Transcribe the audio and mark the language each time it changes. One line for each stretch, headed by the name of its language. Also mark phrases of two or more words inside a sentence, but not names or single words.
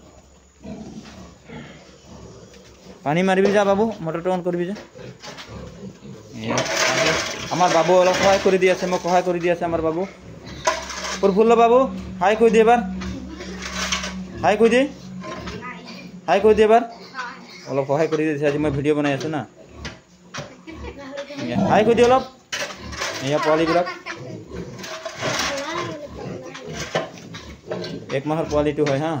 Bhojpuri: पानी मारबी जा बाबू,
English: motor on
Bhojpuri: करबी जा।
Assamese: আমাৰ বাবু অলপ সহায় কৰি দি আছে, মোক সহায় কৰি দি আছে আমাৰ বাবু। প্ৰফুল্ল বাবু হাই কৈ দিয়ে এবাৰ, হাই কৈ দিয়ে, হাই কৈ দিয়ে এবাৰ। অলপ সহায় কৰি দিছে, আজি মই ভিডিঅ' বনাই আছোঁ না। হাই কৈ দিয়ে অলপ। এয়া পোৱালিবিলাক 1 মাহৰ পোৱালিটো হয় হা।